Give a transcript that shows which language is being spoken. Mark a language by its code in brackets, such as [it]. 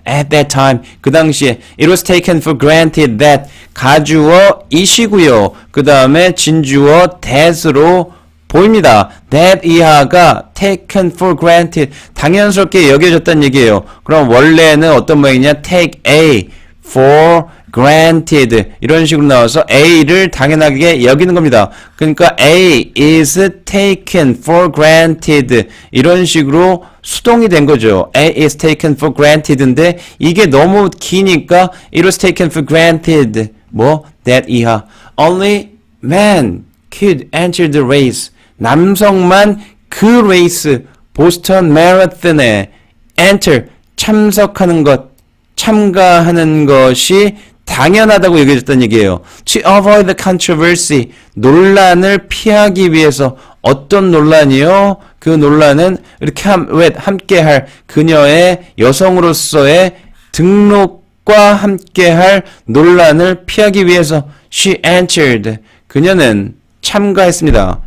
[en] At that time, [ko] 그 당시에 [en] it was taken for granted that 가주어 it이고요. [ko] 그 다음에 진주어 that으로 보입니다. that 이하가 [en] taken for granted, [ko] 당연스럽게 여겨졌다는 얘기예요. 그럼 원래는 어떤 모양이냐? [en] take A for granted [ko] 이런 식으로 나와서 A를 당연하게 여기는 겁니다. 그러니까 [en] A is taken for granted [ko] 이런 식으로 수동이 된 거죠. [en] A is taken for granted인데 [ko] 이게 너무 기니까 [en] it was taken for granted that 이하 only men could enter the race [ko] 남성만 그 레이스 보스턴 마라톤에 [en] enter [ko] 참석하는 것 참가하는 것이 당연하다고 여겨졌다는 얘기예요. [en] To avoid the controversy, [ko] 논란을 피하기 위해서 어떤 논란이요? 그 논란은 이렇게 함께할 그녀의 여성으로서의 등록과 함께할 논란을 피하기 위해서 [en] she entered, [ko] 그녀는 참가했습니다.